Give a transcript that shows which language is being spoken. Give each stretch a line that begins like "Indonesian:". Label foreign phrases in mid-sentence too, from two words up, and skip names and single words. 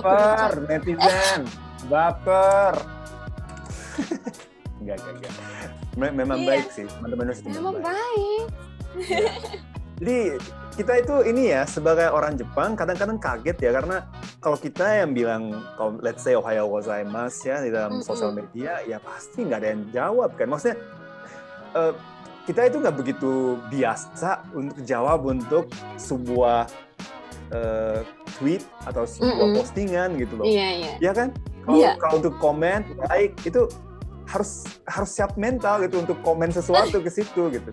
Indonesian: netizen, baper. Enggak. Memang baik sih, teman-teman itu memang baik. Ya. Jadi kita itu ini ya sebagai orang Jepang kadang-kadang kaget ya karena kalau kita yang bilang
English: let's say
Japanese: おはようございます
Indonesian: ya di dalam sosial media ya pasti nggak ada yang jawab kan. Maksudnya kita itu nggak begitu biasa untuk jawab untuk sebuah tweet atau sebuah postingan gitu loh. Iya. Ya kan? Kalau untuk komen like itu harus siap mental gitu untuk komen sesuatu ke situ gitu.